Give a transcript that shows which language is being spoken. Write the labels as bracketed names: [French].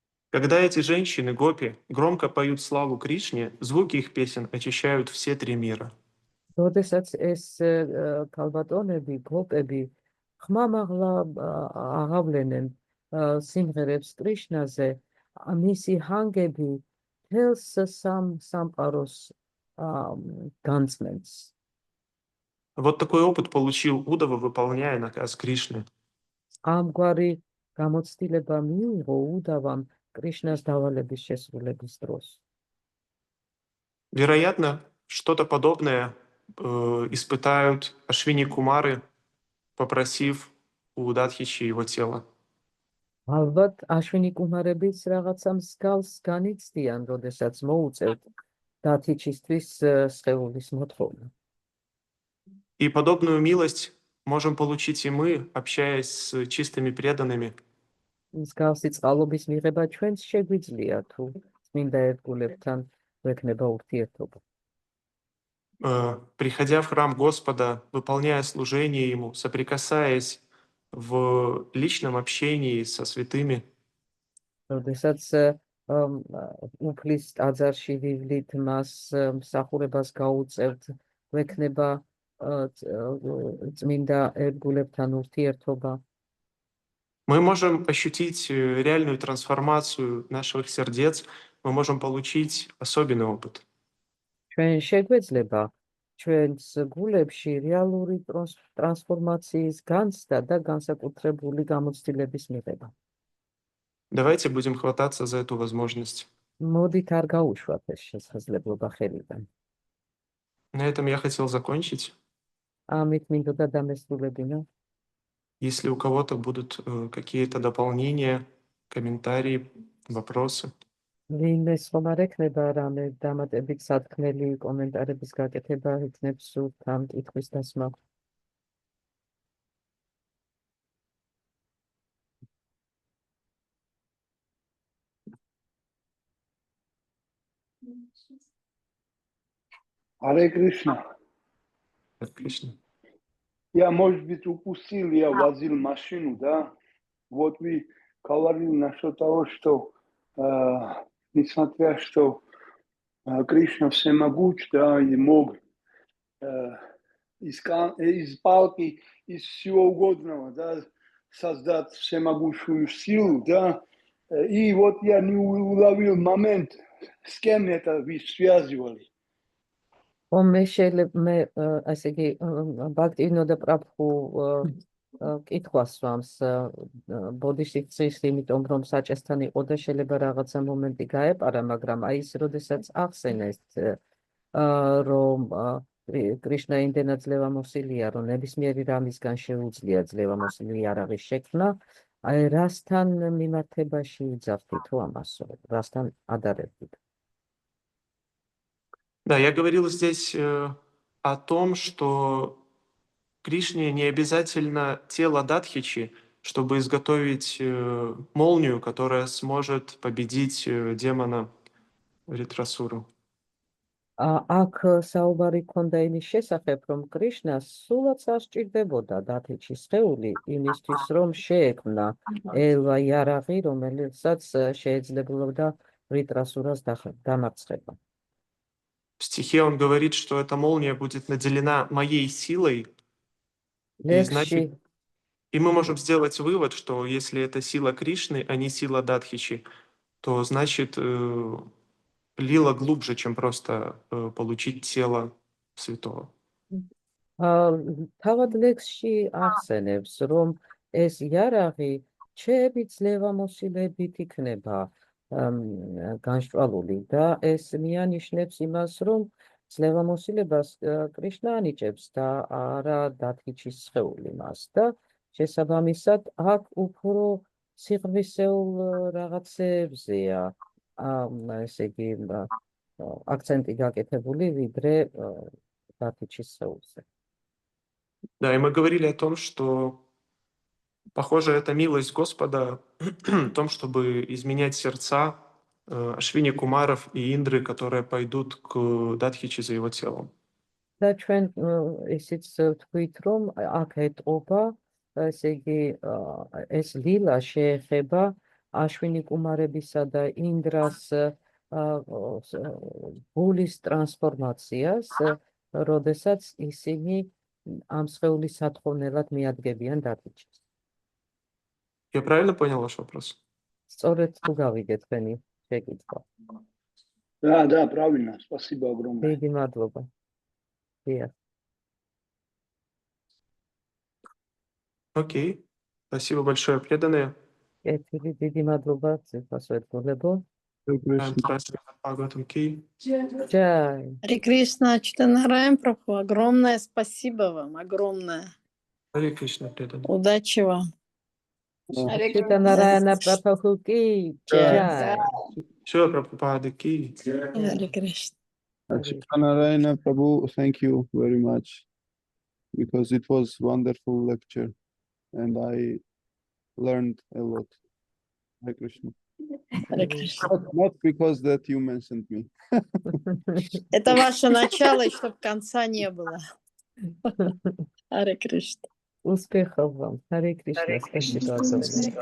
[Russian] Когда эти женщины, гопи, громко поют славу Кришне, звуки их песен очищают все три мира. [Georgian] როდესაც ეს ქალბატონები, გოპები ხმამაღლა აღავლენენ სიმღერებს კრიშნაზე, მისი ჰანგები თელს სამყაროს განწმენს. [Russian] Вот такой опыт получил Удава, выполняя наказ Кришны. [Georgian] ამგვარი გამოცდილება მიიღო უდავამ კრიშნას დავალების შესრულების დროს. [Russian] Вероятно, что-то подобное испытают Ашвини Кумары, попросив у Дадхичи его тело. [Georgian] ალბათ აშვინი კუმარებიც რაღაცა მსგავს განიცდიან, როდესაც მოუწევთ დათიჩისთვის სხეულის მოთხოვნა. [Russian] И подобную милость можем получить и мы, общаясь с чистыми преданными. [Georgian] მსგავსი წყალობის მიღება ჩვენც შეგვიძლია, თუ წმინდა ერთგულებთან გვექნება ურთიერთობა. [Russian] Приходя в храм Господа, выполняя служение Ему, соприкасаясь в личном общении со святыми, [Georgian] როდესაც უფლის ტაძარში ვივლით, მას მსახურებას გაუწევთ, გვექნება წმინდა ერთგულებთან ურთიერთობა. [Russian] Мы можем ощутить реальную трансформацию наших сердец, мы можем получить особенный опыт. [Georgian] ჩვენ შეგვეძლება ჩვენს გულებში რეალური ტრანსფორმაციის განცდა და განსაკუთრებული გამოცდილების მიღება. [Russian] Давайте будем хвататься за эту возможность. [Georgian] მოდით არ გაუშვათ ეს შესაძლებლობა ხელიდან. [Russian] На этом я хотел закончить. [Georgian] ამით მინდოდა დამესრულებინა. [Russian] Если у кого-то будут какие-то дополнения, комментарии, вопросы. [Georgian] ვინმე სხვა არ ექნება რამე დამატებით სათქმელი კომენტარების გაკეთება, იქნებს სურთ ამ კითხვის დასმა. [Sanskrit] Hare Krishna. [Russian] Отлично. Я, может быть, упустил я возил машину, да? Вот вы говорили насчет того, что несмотря что Кришна всемогуч, да, и мог из палки, из всего угодного, да, создать всемогущую силу, да. И вот я не уловил момент, с кем это вы связывали. [Georgian] მე მე ასე იგი ბაქტინო და პრაბჰუ კითხვას სვამს ბოდიშიცხის, იმიტომ რომ საჭესთან იყო და შეიძლება რაღაცა მომენტი გაეპარა, მაგრამ აი ის როდესაც ახსენეს რომ კრიშნა იმდენად ძლევამოსილია, რომ ნებისმიერი რამისგან შეუძლია ძლევამოსილი იარაღის შექმნა, აი რასთან მიმართებაში იძახდით თუ ამას, რასთან ადარებდით? [Russian] Да, я говорил здесь о том, что Кришне не обязательно тело Дадхичи, чтобы изготовить молнию, которая сможет победить демона Ритрасуру. [Georgian] აქ საუბარი ქონდა იმის შესახებ, რომ კრიშნას სულაც არ სჭირდებოდა დათიჩის სხეული იმისთვის, რომ შეექმნა ელვა იარაღი, რომელსაც შეეძლებოდა ритрасурას დამარცხება. [Russian] В стихе он говорит, что эта молния будет наделена моей силой, [Georgian] ლექსში [Russian] и мы можем сделать вывод, что если это сила Кришны, а не сила Дадхичи, то значит лила глубже, чем просто получить тело святого. [Georgian] თავად ლექსში ახსენებს, რომ ეს იარაღი ჩემი ძლევამოსილებით იქნება განშვალული და ეს მიანიშნებს იმას, რომ ძლევამოსილებას კრიშნა ანიჭებს და არა დათიჩის სხეული მას და შესაბამისად აქ უფრო სიღრმისეულ რაღაცებზეა ესე იგი акценти გაკეთებული ვიდრე დათიჩის სხეულზე. [Russian] Да, и мы говорили о том, что, похоже, это милость Господа в том, чтобы изменять сердца Ашвини Кумаров и Индры, которые пойдут к Дадхичи за его телом. [Georgian] და ჩვენ ისიც ვთქვით, რომ აქ ეტყობა, ესე იგი ეს ლილა შეეხება აშვინი კუმარებისა და ინდრას გულის ტრანსფორმაციას, როდესაც ისინი ამ სხეულის სათხოვნელად მიადგებიან დათიჩის. [Russian] Я правильно понял ваш вопрос? [Georgian] სწორედ თუ გავიგე თქვენი შეკითხვა. [Russian] Да, правильно. Спасибо огромное. [Georgian] დიდი მადლობა. დიახ. [Russian] Окей. Спасибо большое, преданные. [Georgian] კეთილი, დიდი მადლობა ციფას ვეთქოლებო. [Russian] Джай. Харе Кришна, Читанараям Прабху, огромное спасибо вам, огромное. Харе Кришна, преданные. Удачи вам. Читанараяна Прабху ки джай. Все, Прабхупада ки. Харе Кришна. [English] Narayana Prabhu, thank you very much because it was wonderful lecture and I learned a lot. Hare Krishna. [Russian] Харе Кришна. [English] Not because that you mentioned me. [Russian] Это ваше начало, и чтобы конца не было. Харе Кришна. Успехов вам. Харе Кришна. Спасибо огромное.